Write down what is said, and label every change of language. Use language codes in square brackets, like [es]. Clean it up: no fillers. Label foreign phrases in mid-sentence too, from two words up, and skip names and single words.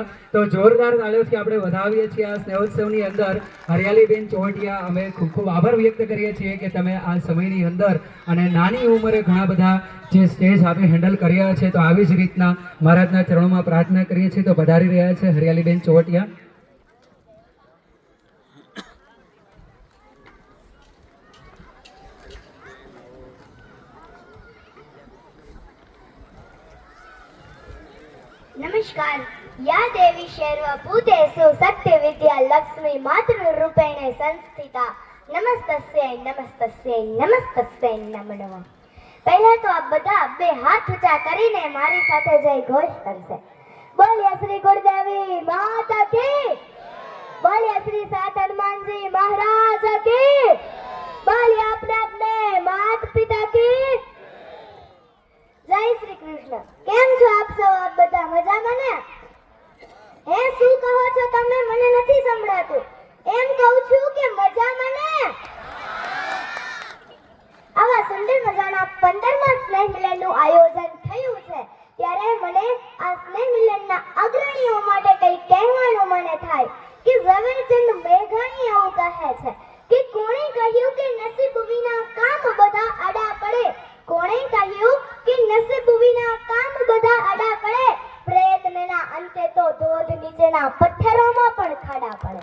[gu] તો જોરદાર તાળીઓથી આપણે વધાવીએ છીએ આ સ્નેહોત્સવની અંદર હરિયાલીબેન ચોવટિયા. અમે ખૂબ ખૂબ આભાર વ્યક્ત કરીએ છીએ કે તમે આ સમયની અંદર અને નાની ઉંમરે ઘણા બધા જે સ્ટેજ આપણે હેન્ડલ કર્યા છે. તો આવી જ રીતના મહારાજના ચરણોમાં પ્રાર્થના કરીએ છીએ. તો પધારી રહ્યા છે હરિયાલીબેન ચોવટિયા. [sa] नमस्कार. या देवी सर्वभूतेषु सत्य विद्या लक्ष्मी मातृ रूपेण संस्थिता नमस्तस्यै नमस्तस्यै नमस्तस्यै नमो नमः. [gu] પહેલા તો આપ બધા બે હાથ ઊંચા કરીને મારી સાથે જય ઘોષ કરશે. બોલ્યા શ્રી ગુરુદેવી માતા કી, બોલ્યા શ્રી સાત હનુમાનજી મહારાજ કી, બોલ્યા [hi] अपने मात पिता की [gu] જય શ્રી કૃષ્ણ. કેમ છો આપ સૌ? આપ બધા મજામાં ને? હે શું કહો છો તમે? મને નથી સંભળાતું. એમ કહું છું કે મજામાં ને? આવા સુંદર મજાના 15મા સ્નેહ મિલનનું આયોજન થયું છે ત્યારે મને આ સ્નેહ મિલનના અગ્રણીઓ માટે કંઈ કહેવાનું મને થાય કે ઝવેરચંદ મેઘાણી એવું કહે છે કે કોણે કહ્યું કે નસીબ વિના કામ બધા આડા પડે, કોણે કહ્યું કે નસીબ વિના કામ બધા આડા પડે, પ્રયત્નના અંતે તો ધોધ નીચેના પથ્થરોમાં પણ ખાડા પડે.